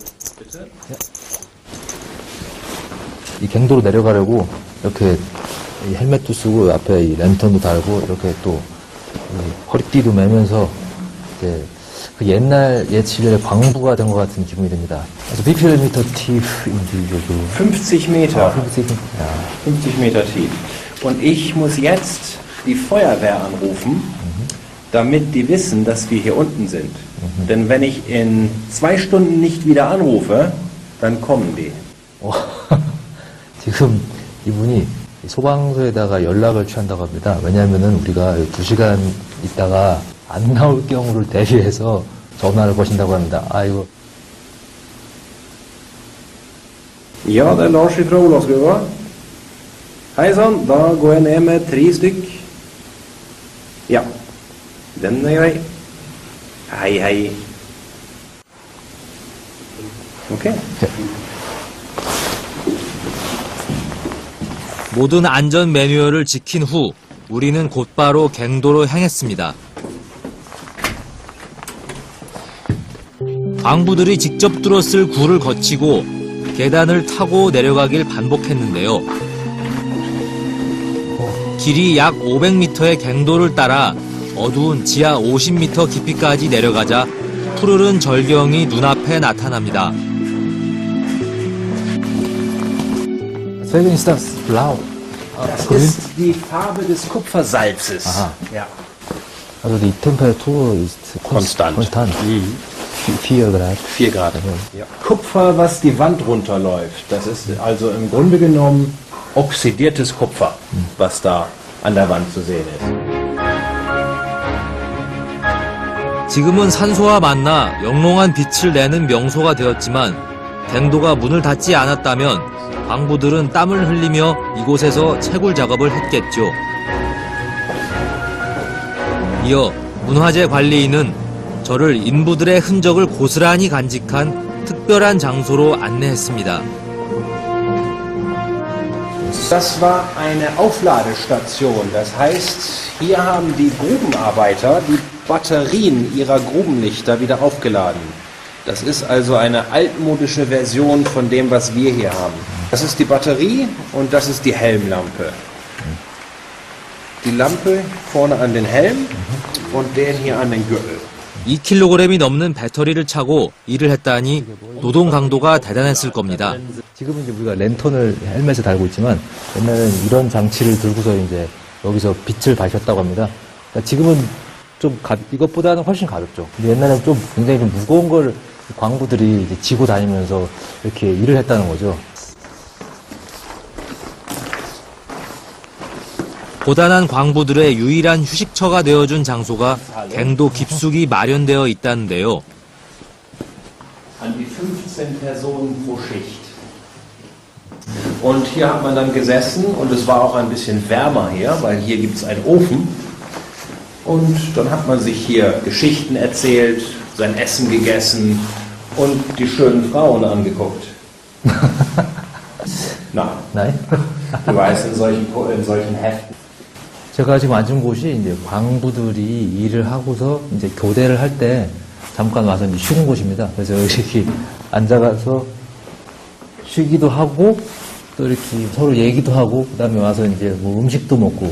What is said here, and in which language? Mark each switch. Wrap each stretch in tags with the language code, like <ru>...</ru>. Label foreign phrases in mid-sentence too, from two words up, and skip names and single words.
<ko>이 갱도로 내려가려고 이렇게 이 헬멧도 쓰고 앞에 이 랜턴도 달고 이렇게 또 허리띠도 매면서 이제 그 옛날 옛 광부가 된 것 같은 기분이 듭니다.</ko> <de>Also wie viel Meter tief in diese so? 50 Meter. 50 Meter. Ja. 50 Meter tief. Und ich muss jetzt die Feuerwehr anrufen, damit die wissen, dass wir hier unten sind. Denn wenn ich in 2 Stunden nicht wieder anrufe, dann kommen die.</de> <ko>지금 이분이 소방서에다가 연락을 취한다고 합니다. 왜냐하면은 우리가 2시간 있다가 안 나올 경우를 대비해서 전화를 거신다고 합니다. 이거.</ko> <no>Ja, det er Lars fra Olavsgrua. Hei sann, da går jeg ned med 3 stykk. Ja, den er grei. Hei, hei. Okay.</no> <ko>모든 안전 매뉴얼을 지킨 후 우리는 곧바로 갱도로 향했습니다. 광부들이 직접 뚫었을 굴을 거치고 계단을 타고 내려가길 반복했는데요. 길이 약 500m의 갱도를 따라 어두운 지하 50m 깊이까지 내려가자 푸르른 절경이 눈앞에 나타납니다.</ko> <de>Deswegen ist das blau. Das ist die Farbe des Kupfersalzes. Aha. Ja. Also die Temperatur ist konstant. 4 Grad. 4 Grad. Ja. Kupfer, was die Wand runterläuft. Das ist also im Grunde genommen oxidiertes Kupfer, was da an der Wand zu sehen ist.</de> <ko>지금은 산소와 만나 영롱한 빛을 내는 명소가 되었지만 갱도가 문을 닫지 않았다면 광부들은 땀을 흘리며 이곳에서 채굴 작업을 했겠죠. 이어 문화재 관리인은 저를 인부들의 흔적을 고스란히 간직한 특별한 장소로 안내했습니다. Das war eine Aufladestation. Das heißt, hier haben die Grubenarbeiter die Batterien ihrer Grubenlichter wieder aufgeladen. Das ist also eine altmodische Version von dem, was wir hier haben. Das ist die Batterie und das ist die Helmlampe. Die Lampe vorne an den Helm und den hier an den Gürtel. 2kg이 넘는 배터리를 차고 일을 했다니 노동 강도가 대단했을 겁니다. 지금은 이제 우리가 랜턴을 헬멧에 달고 있지만 옛날에는 이런 장치를 들고서 이제 여기서 빛을 밝혔다고 합니다. 그러니까 지금은 좀 이것보다는 훨씬 가볍죠. 근데 옛날에는 좀 굉장히 좀 무거운 걸 광부들이 이제 지고 다니면서 이렇게 일을 했다는 거죠. 고단한 광부들의 유일한 휴식처가 되어준 장소가 갱도 깊숙이 마련되어 있다는데요.</ko> <de>An die 15 Personen pro Schicht. Und hier hat man dann gesessen und es war auch ein bisschen wärmer hier, weil hier gibt es einen Ofen. Und dann hat man sich hier Geschichten erzählt, sein Essen gegessen und die schönen Frauen angeguckt. Nein. Du weißt, in solchen Heften.</de> <ko>제가 지금 앉은 곳이 이제 광부들이 일을 하고서 이제 교대를 할 때 잠깐 와서 이제 쉬는 곳입니다. 그래서 이렇게 앉아가서 쉬기도 하고 또 이렇게 서로 얘기도 하고 그다음에 와서 이제 뭐 음식도 먹고.</ko>